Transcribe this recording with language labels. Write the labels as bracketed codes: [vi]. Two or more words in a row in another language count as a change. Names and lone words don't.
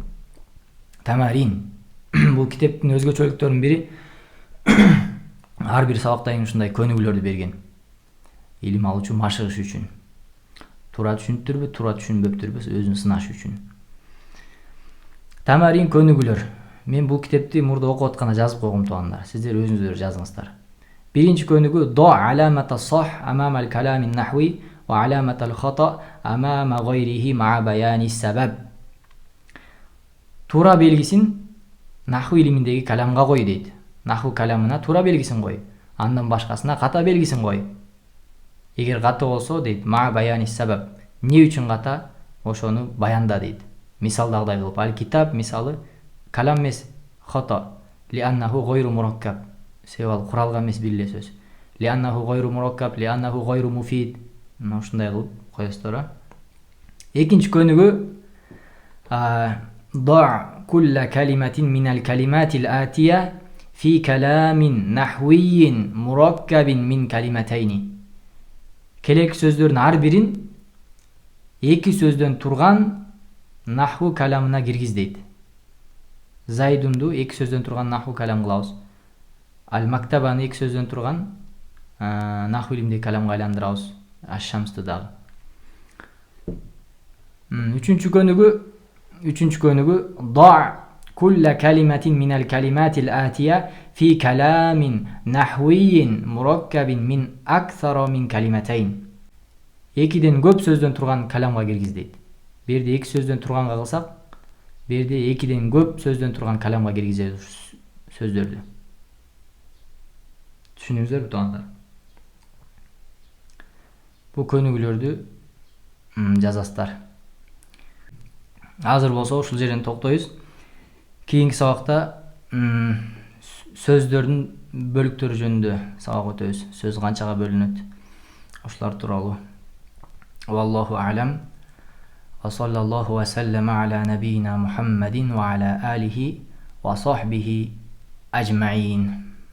[ky] Бул китептин өзгөчөлүктөрүнүн бири ар бир сабактан ушундай көнүгүүлөрдү берген. Илим алуучу машыгыш үчүн. Туура түшүнүптүрбү, туура түшүнбөптүрбү өзүн сынаш үчүн. Тамарин көнүгүүлөр. Мен бул китепти мурда окуп атканда жазып койгом туугандар. Сиздер өзүңүздөр жазыңыздар. Биринчи көнүгүү [ar] ضع علامة صح أمام الكلام النحوي وعلامة الخطأ أمام غيره مع بيان السبب. [ky] Туура белгисин нахви илиминдеги каламга кой дейт. Наху каламына туура белгисин кой. Андан башкасына ката белгисин кой. Эгер ката болсо дейт [ar] مع بيان السبب. [ky] Эмне үчүн ката? Ошону баянда дейт. Мисалдагыдай кылып, ал-китаб мисалы калам эмес, хата. [ar] لأنه غير مركب. [ky] Себеби ал куралган эмес бир эле сөз. [ar] لأنه غير مركب، لأنه غير مفيد. [ky] Мына ушундай кылып коесуздар. Экинчи көнүгүү [ar] ضع كل كلمة من الكلمات الآتية في كلام نحوي مركب من كلمتين. [ky] Келек сөздөрдүн ар бирин эки сөздөн турган нахву каламына киргиз дейт. Зайдунду эки сөздөн турган нахву калам кылабыз. Ал-мактабаны эки сөздөн турган нахву илимдеги каламга айландырабыз. Аш-шамсты дагы. Үчүнчү көнүгүү [ar] ضع كل كلمة من الكلمات الآتية في كلام نحوي مركب من أكثر من كلمتين. [ky] Экиден көп сөздөн турган каламга киргиз дейт. Берде эки сөздөн турганга кылсак, берде экиден көп сөздөн турган каламга киргизебиз сөздөрдү. Түшүнүңүздөрбү туугандар? Бул көнүгүүлөрдү жазасыздар. Азыр болсо ушул жерден токтойбуз. Кийинки сабакта сөздөрдүн бөлүктөрү жөнүндө сабак өтөбүз. Сөз канчага бөлүнөт? Ошолор тууралуу. [ar] والله أعلم. وصلى الله وسلم على نبينا محمد وعلى آله وصحبه أجمعين.